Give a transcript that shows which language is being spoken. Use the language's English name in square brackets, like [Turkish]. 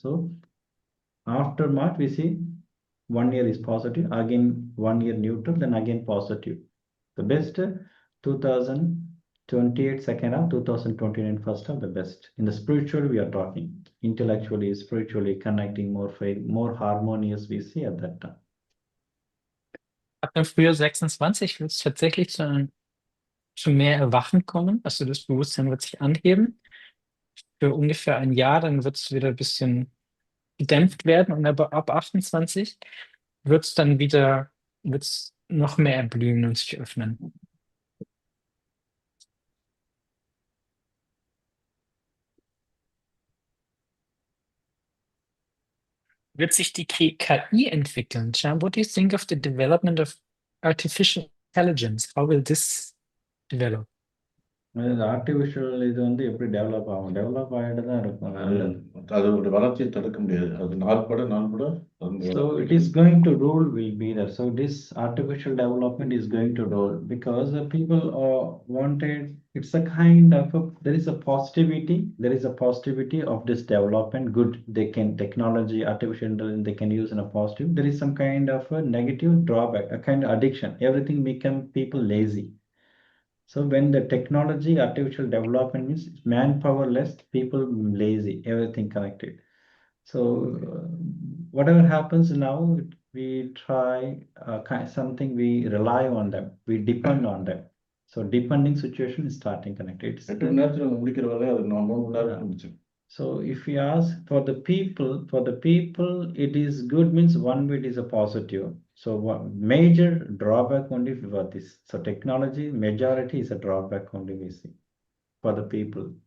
[English] So after March, we see 1 year is positive, again 1 year neutral, then again positive. The best 2028 second half, 2029 first half, the best. In the spiritual, we are talking intellectually, spiritually connecting more faith, more harmonious we see at that time. [German] Ab dem Frühjahr 26 wird es tatsächlich zu mehr Erwachen kommen. Also das Bewusstsein wird sich anheben. Für ungefähr ein Jahr, dann wird es wieder ein bisschen gedämpft werden. Und aber ab 28 wird es dann wieder noch mehr erblühen und sich öffnen. Wird sich die KI entwickeln? [English] John, what do you think of the development of artificial intelligence? How will this develop? [Tamil] Artificial இது வந்து எப்படி develop ஆகும்? Develop ஆகிட்டு தான் இருக்கும். அதோட வளர்ச்சியை தடுக்க முடியாது. அது நாள்பட [English] So it is going to rule will be there. So this artificial development is going to rule because people are wanted. It's a kind of there is a positivity. There is a positivity of this development. Good, they can technology, artificial intelligence, they can use in a positive. There is some kind of a negative drawback, a kind of addiction. Everything become people lazy. So when the technology, artificial development means manpower less, people lazy, everything connected. So whatever happens now, we try something, we rely on them, we depend on them. So depending situation is starting connected. [Tamil] 8 மணி நேரத்துல முடிக்கிற வேலையை அது 3 மணி நேரத்துல முடிச்சு. [English] So if we ask for the people, it is good means one bit is a positive. So one major drawback only for this. So technology majority is a drawback only we see for the people.